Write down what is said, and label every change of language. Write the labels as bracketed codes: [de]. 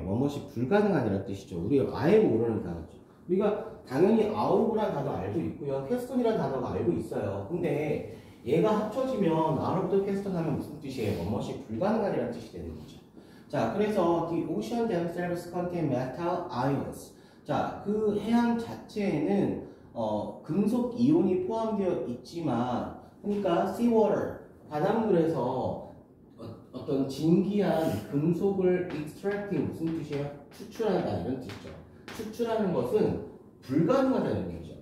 [ko] 뭐뭇이 불가능하다는 뜻이죠. 우리가 아예 모르는 단어죠. 우리가 당연히 out of라는 단어 알고 있고요. question이라는 단어가 알고 있어요. 근데 얘가 합쳐지면 out of the question 하면 무슨 뜻이에요? 뭐뭇이 불가능하다는 뜻이 되는 거죠. [en] 자, 그래서 the ocean themselves contain metal ions. [ko] 자, 그 해양 자체에는 금속 이온이 포함되어 있지만, 그러니까 seawater, 바닷물에서 어떤 진기한 금속을 extracting 무슨 뜻이에요? 추출한다 이런 뜻이죠. 추출하는 것은 불가능하다는 얘기죠.